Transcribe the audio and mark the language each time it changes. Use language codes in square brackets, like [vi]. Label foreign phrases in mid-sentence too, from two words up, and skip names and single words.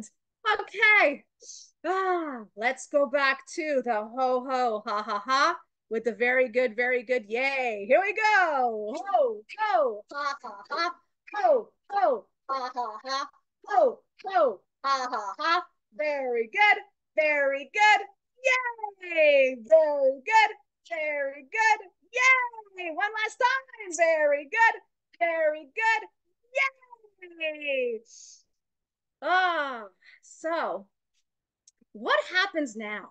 [en] Okay. Let's go back to the ho ho ha ha ha with the very good yay. Here we go. Ho ho ha ha ha. Ho ho ha ha ha. Ho ho ha ha ha. Very good. Very good. Yay. Very good. Very good. Yay. One last time. Very good. Very good. Yay! So what happens now, right?